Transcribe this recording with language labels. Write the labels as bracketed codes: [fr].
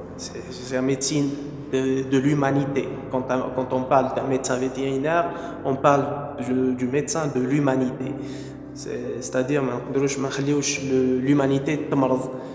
[fr] سي ميديسين de l'humanité. Quand on parle d'un médecin vétérinaire, on parle du médecin de l'humanité. C'est-à-dire [ar] ما نقدروش ما نخليوش l'humanité تمرض.